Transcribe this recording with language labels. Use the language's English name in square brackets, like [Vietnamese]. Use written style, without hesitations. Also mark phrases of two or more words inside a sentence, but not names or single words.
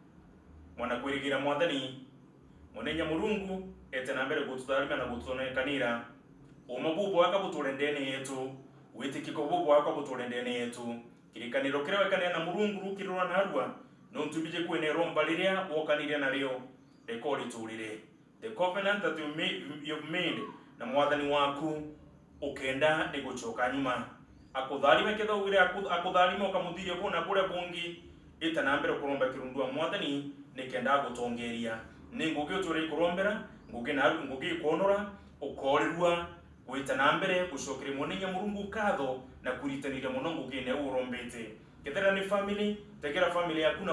[Meru] mwana kwirigira mwathani mwene Nyamurungu ete na mbere gututharima na gutunekanira umububu waka buturendene yetu witikiko bubu waka buturendene yetu kirikaniro kirawekania na Murungu rukirwa narwa no ntubije kwene romba liria wokaniria naryo rekodi turire [English] the covenant that you've [Meru] made na mwathani waku ukenda ni gucoka nyuma akutharime ketho wire akutharime ukamuthirie kuna kure bungi ita na mbere kuromba kirundua mwathani nikenda gutongeria ni ngugi uturi kurombera ngugi kuonora ukorirwa gwita na mbere gucokire mwene Nyamurungu katho na kuritanira muno ngugi ne urombete kethera ni family tegera family yaku na